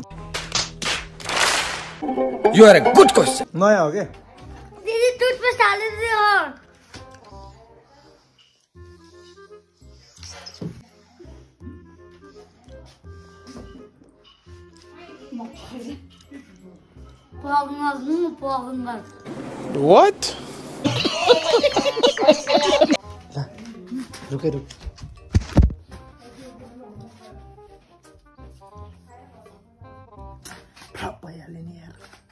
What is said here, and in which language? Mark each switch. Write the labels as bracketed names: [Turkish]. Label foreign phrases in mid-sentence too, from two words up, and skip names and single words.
[English] You are a good question. [Nepali] नयाँ हो क्या। दीदी टूथपेस्ट हालिदियो। [English] What? [Nepali] रुक भइहाल्यो नि यार।